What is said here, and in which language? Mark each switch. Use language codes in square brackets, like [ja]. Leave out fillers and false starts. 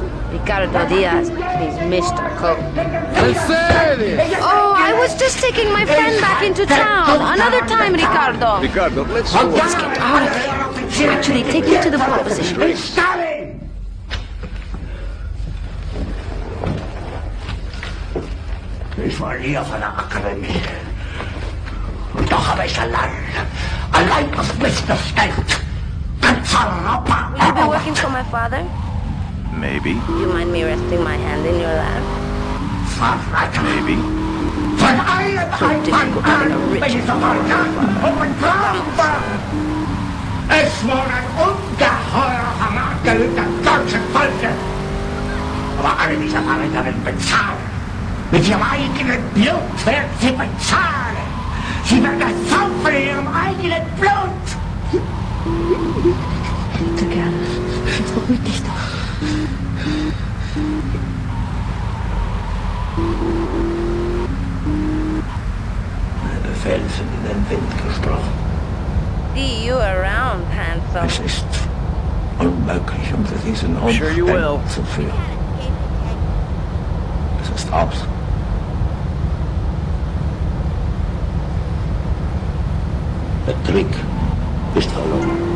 [en] Ricardo Diaz. He's Mr. Coke. Mercedes! Oh, I was just taking my friend back into town. Another time, Ricardo. Ricardo, let's get out of here. Actually, take me to the pole position. [de] Ich war hier von der Akademie. Und doch habe ich allein das Wissensgeld. [en] Will you be working for my father? Maybe. Do you mind me resting my hand in your lap? Maybe. So difficult having a rich father. [de] Es war ein ungeheurer Verrat des deutschen Volkes. Aber alle diese Verräterinnen bezahlen. Mit ihrem eigenen Blut werden sie bezahlen. Sie werden das saufen in ihrem eigenen Blut. Bitte gerne. Beruhig dich doch. Meine Befehle sind in den Wind gesprochen. [en] See you around, handsome. [de] Es ist unmöglich, unter diesen [en] Sure you will. [de] Umständen zu führen. Es ist aus. Der Krieg ist verloren.